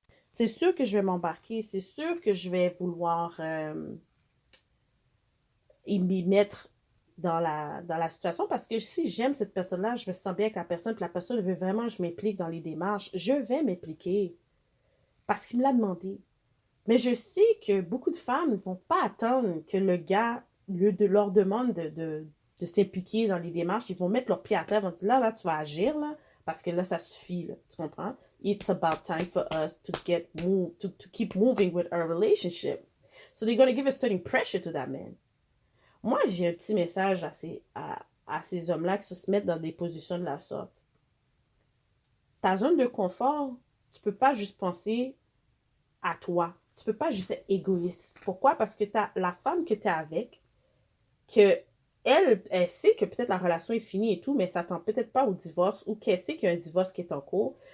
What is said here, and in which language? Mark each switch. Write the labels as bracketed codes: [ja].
[fr] C'est sûr que je vais m'embarquer. C'est sûr que je vais vouloir m'y mettre dans la situation parce que si j'aime cette personne-là, je me sens bien avec la personne, puis la personne veut vraiment que je m'implique dans les démarches, je vais m'impliquer parce qu'il me l'a demandé. Mais je sais que beaucoup de femmes ne vont pas attendre que le gars leur demande de s'impliquer dans les démarches. Ils vont mettre leur pied à terre, ils vont dire là, tu vas agir, là, parce que là, ça suffit, là, tu comprends? [en] It's about time for us to get moved, to keep moving with our relationship. So they're going to give a certain pressure to that man. [fr] Moi, j'ai un petit message à ces hommes-là qui se mettent dans des positions de la sorte. Ta zone de confort, tu peux pas juste penser à toi. Tu peux pas juste être égoïste. Pourquoi? Parce que t'as la femme que tu es avec, que elle sait que peut-être la relation est finie et tout, mais ça s'attend peut-être pas au divorce ou qu'elle sait qu'il y a un divorce qui est en cours.